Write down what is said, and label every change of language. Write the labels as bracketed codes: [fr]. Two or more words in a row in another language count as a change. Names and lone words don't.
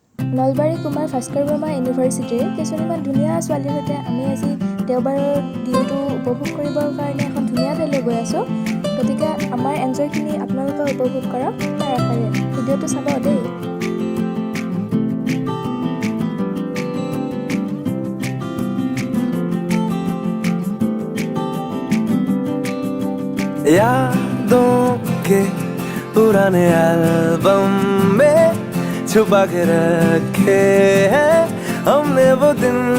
[as] নলবাৰী কুমাৰ ভাস্কৰ বৰ্মা ইউনিভাৰ্চিটিৰ কিছুমান ধুনীয়া ছোৱালীৰ সৈতে আমি আজি দেওবাৰৰ দিনটো উপভোগ কৰিবৰ কাৰণে এখন ধুনীয়া ঠাইলৈ গৈ আছোঁ। গতিকে আমাৰ এনজয়খিনি আপোনালোকে উপভোগ কৰক তাৰ আশাৰে ভিডিঅ'টো চাব দেই। [hi] यादों के पुराने एल्बम में छुपा के रखे हैं हमने वो दिन,